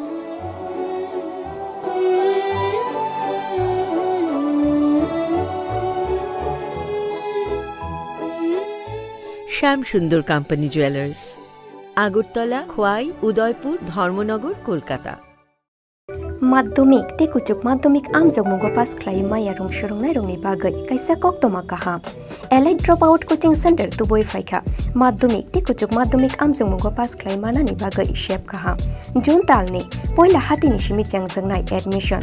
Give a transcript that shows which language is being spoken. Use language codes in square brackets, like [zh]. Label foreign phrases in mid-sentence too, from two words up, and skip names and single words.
[bn] শ্যাম সুন্দর কোম্পানি জুয়েলার্স, আগরতলা, খোয়াই, উদয়পুর, ধর্মনগর, কলকাতা। [trp] Maddomik te kuchuk maddomik amjok mugo pass khlai maya rong shorong rongni bagai kaisa koktoma kaham. Allied Dropout Coaching Center tuboi faikha. Maddomik te kuchuk maddomik amjok mugo pass khlai manani bagai shep kaham. June talni poila hatini shimi changjangnai admission.